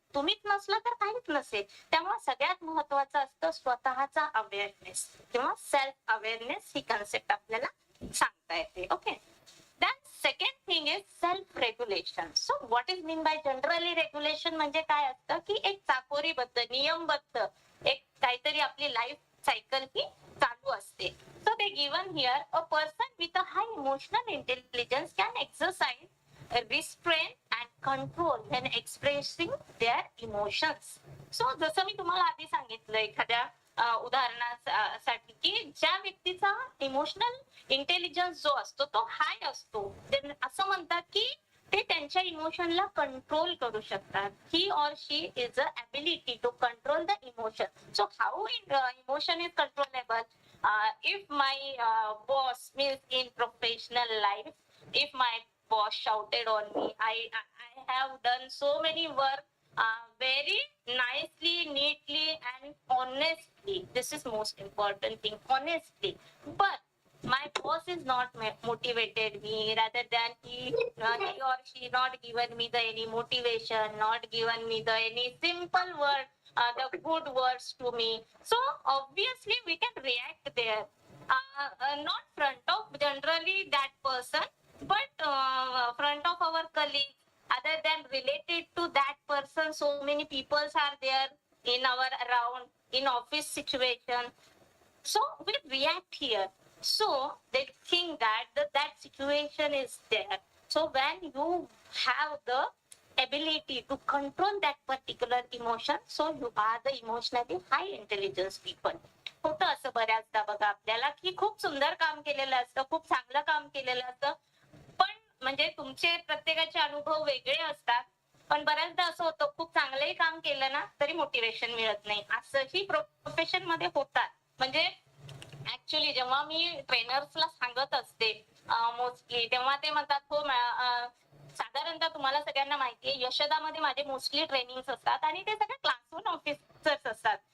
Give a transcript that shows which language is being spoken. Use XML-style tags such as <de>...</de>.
<mr>तुम्हीच नसलं तर काहीच नसेल. त्यामुळे सगळ्यात महत्वाचं असतं स्वतःचा अवेअरनेस किंवा सेल्फ अवेअरनेस, ही कन्सेप्ट आपल्याला सांगता येते.</mr> <en>Okay, then second thing is self regulation.</en> <mr>So what is mean by generally regulation, म्हणजे काय असतं की एक चाकोरीबद्ध, नियमबद्ध एक काहीतरी आपली लाईफ सायकल ही चालू असते.</mr> <en>So they given here, a person with a high emotional intelligence can exercise restraint and control when expressing their emotions.</en> <mr>So जसं मी तुम्हाला आधी सांगितलं एखाद्या उदाहरणासाठी, की ज्या व्यक्तीचा इमोशनल इंटेलिजन्स जो असतो तो हाय असतो, असं म्हणतात की ते त्यांच्या इमोशनला कंट्रोल करू शकतात.</mr> <en>He or she is a ability to control the emotion. So how emotion is controllable? If my boss means in professional life, if my boss shouted on me, I have done so many work very nicely, neatly and honestly. This is most important thing, honestly. But my boss is not motivated me, rather than he or she not given me the any motivation, not given me the any simple word, the good words to me. So obviously we can react there, not front of generally that person, but front of our colleague, other than related to that person. So many people are there in our around, in office situation. So we react here. So they think that that situation is there. So when you have the ability to control that particular emotion, so you are the emotionally high intelligence people.</en> <mr>होतं असं बऱ्याचदा बघा आपल्याला, की खूप सुंदर काम केलेलं असतं, खूप चांगलं काम केलेलं असतं, पण म्हणजे तुमचे प्रत्येकाचे अनुभव वेगळे असतात, पण बऱ्याचदा असं होतं खूप चांगलंही काम केलं ना तरी मोटिवेशन मिळत नाही. असंही प्रोफेशन मध्ये होतात. म्हणजे ऍक्च्युली जेव्हा मी ट्रेनर्सला सांगत असते मोस्टली, तेव्हा ते म्हणतात हो साधारणतः तुम्हाला सगळ्यांना माहितीये यशोदामध्ये माझे मोस्टली ट्रेनिंग्स असतात आणि ते सगळे क्लासरूम ऑफिसर्स असतात.</mr>